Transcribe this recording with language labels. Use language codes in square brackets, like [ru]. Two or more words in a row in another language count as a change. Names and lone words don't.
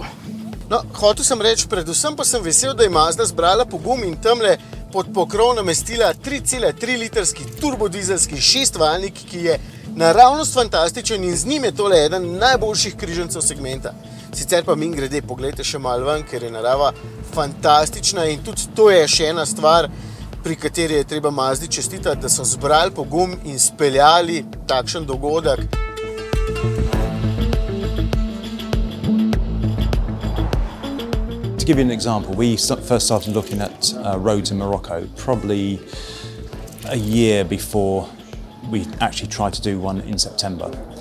[sl] No, hotel sem reči, predvsem pa sem vesel, da je Mazda zbrala pogum in tamle pod pokrov namestila 3,3 litrski turbodizelski 6-valjnik, ki je naravnost fantastičen in z njim je tole eden najboljših križancev segmenta. Sicer pa mimogrede, poglejte še malo ven, ker je narava fantastična in tudi to je še ena stvar, pri kateri je treba Mazdi čestitati, da so zbrali pogum in speljali takšen dogodek. [en] To give you an example, we first started looking at roads in Morocco probably a year before we actually tried to do one in September.